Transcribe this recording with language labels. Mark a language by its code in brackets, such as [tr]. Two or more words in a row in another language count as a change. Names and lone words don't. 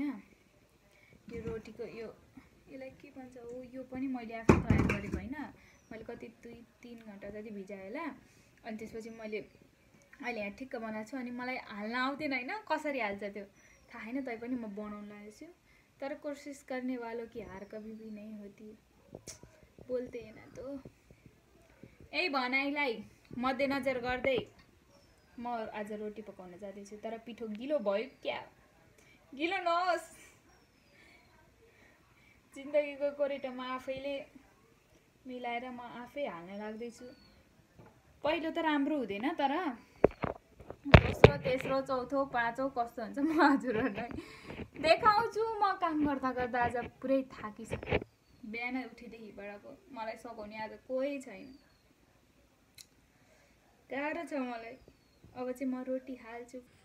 [ne] यो रोटीको यसलाई के भन्छ हो यो पनि मैले आफै तयार गरेको होइन मैले कति 2-3 घन्टा जति भिजाएँ होला अनि त्यसपछि मैले अहिले यहाँ ठिक्क बनाएको छु अनि मलाई हाल्न आउँदैन होइन कसरी हाल्छ त्यो थाहा छैन तै पनि म बनाउन लागेको छु तर [hi] कोसिस गर्ने वालो कि हार कभी भी नहीं होती बोल्ते हैन [ne] तो यही भनाइलाई मध्यनजर गर्दै म आज रोटी पकाउन जाँदैछु तर पिठो गिलो भयो क्या गिलो नहोस् जिन्दगीको कोरेटोमा आफैले मिलाएर म आफै हाल्न लाग्दैछु पहिलो त राम्रो हुँदैन तर दोस्रो तेस्रो चौथो पाँचौं कस्तो हुन्छ म हजुरहरूलाई देखाउँछु म काम गर्दा गर्दा आज पुरै थाकिसक्यो बिहान उठेदेखिबाटको मलाई सघाउने आज कोही छैन गाह्रो छ मलाई अब चाहिँ म रोटी हाल्छु